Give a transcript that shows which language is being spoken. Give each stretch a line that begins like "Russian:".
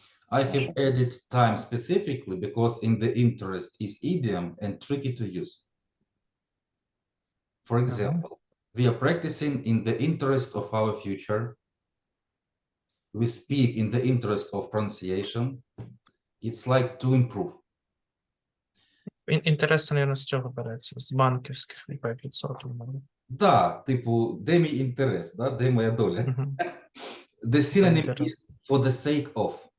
English: I have added time specifically because in the interest is idiom and tricky to use. For example, we are practicing in the interest of our future. We speak in the interest of pronunciation. It's like to improve.
Ukrainian: Інтерес, наверное, з цього береться, з банківських 5%. Да, типу, де мій інтерес, да? Де моя доля?
English: The synonym is for the sake of.